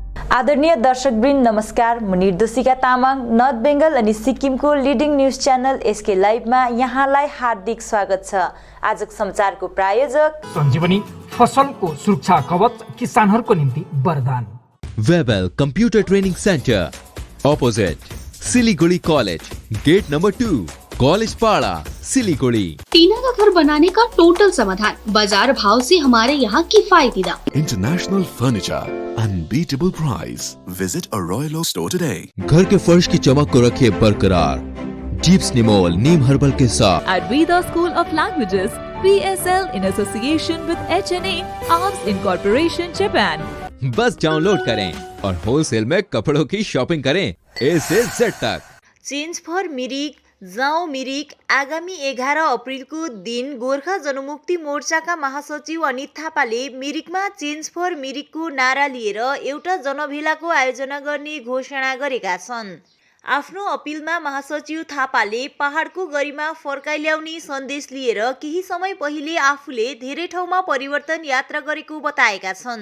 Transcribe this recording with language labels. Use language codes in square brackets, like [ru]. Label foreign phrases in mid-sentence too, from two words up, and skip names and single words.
[ne] आदरणीय दर्शकवृन्द नमस्कार। म निर्दोषिका तामाङ नर्थ बेङ्गल अनि सिक्किमको [en] leading news channel [ne] एसके लाइभमा यहाँलाई हार्दिक स्वागत छ। आजको समाचारको प्रायोजक सञ्जीवनी फसलको सुरक्षा कवच किसानहरूको निम्ति वरदान। [hi] वेबल कंप्यूटर ट्रेनिंग सेंटर ऑपोजिट सिलीगुड़ी कॉलेज, गेट नंबर 2, कॉलेज पाड़ा, सिलीगुड़ी। टीना का घर बनाने का टोटल समाधान, बाजार भाव से हमारे यहाँ किफायती दाम। [en] International furniture, unbeatable price. Visit a Royal Oak store today. [hi] घर के फर्श की चमक को रखे बरकरार जीप्स निमोल नीम हर्बल के साथ। [en] At Veda School of Languages, PSL in association with HNA Arms Incorporation Japan. [hi] बस डाउनलोड करें और होलसेल में कपड़ों की शॉपिंग करें A से Z तक। [ne] चेन्ज फर मिरिक जाउँ मिरिक आगामी 11 अप्रिलको दिन गोर्खा जनमुक्ति मोर्चाका महासचिव अनित थापाले मिरिकमा चेन्ज फर मिरिकको नारा लिएर एउटा जनभेलाको आयोजना गर्ने घोषणा गरेका छन्। आफ्नो अपिलमा महासचिव थापाले पहाडको गरिमा फर्काइल्याउने सन्देश लिएर केही समय पहिले आफूले धेरै ठाउँमा परिवर्तन यात्रा गरेको बताएका छन्।